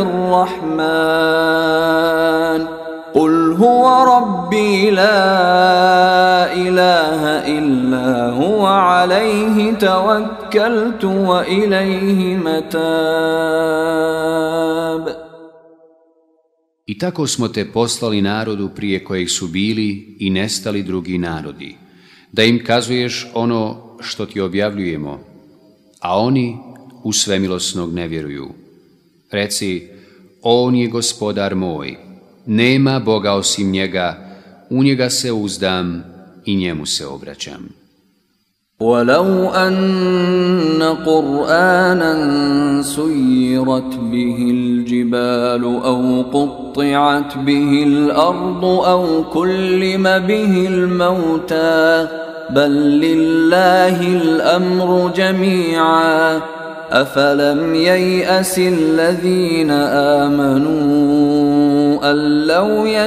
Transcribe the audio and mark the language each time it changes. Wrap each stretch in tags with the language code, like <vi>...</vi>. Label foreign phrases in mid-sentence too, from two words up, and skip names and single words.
<ar>بالرحمن قل هو ربي لا إله إلا هو عليه توكلت وإليه متاب.</ar> <bs>I tako smo te poslali narodu prije kojeg su bili i nestali drugi narodi, da im kazuješ ono što ti objavljujemo, a oni u svemilosnog ne vjeruju. Reci: on je gospodar moj, nema Boga osim njega, u njega se uzdam i njemu se obraćam.</bs> <ar>ولو أن قرآنا سيرت به الجبال أو قطعت به الأرض أو كلم به الموتى بل لله الأمر جميعا أفلم ييأس الذين آمنوا أن لو</ar>